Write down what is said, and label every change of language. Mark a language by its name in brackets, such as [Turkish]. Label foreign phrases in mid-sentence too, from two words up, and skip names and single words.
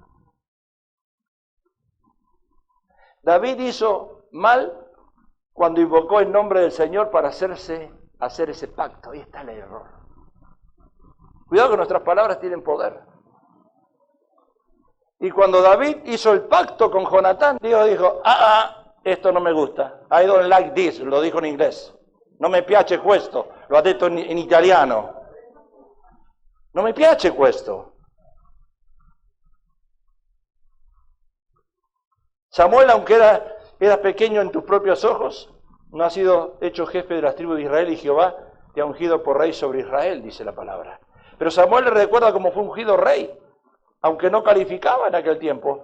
[Spanish] David hizo mal cuando invocó el nombre del Señor para hacer ese pacto. Ahí está el error. Cuidado que nuestras palabras tienen poder. Y cuando David hizo el pacto con Jonatán, Dios dijo, esto no me gusta. [English] I don't like this, [Spanish] lo dijo en inglés. [Italian] No me piace questo, lo ha detto in italiano. No me piace questo. [Spanish] Samuel, aunque era pequeño en tus propios ojos, no ha sido hecho jefe de las tribus de Israel y Jehová te ha ungido por rey sobre Israel, dice la palabra. Pero Samuel le recuerda cómo fue ungido rey, aunque no calificaba en aquel tiempo.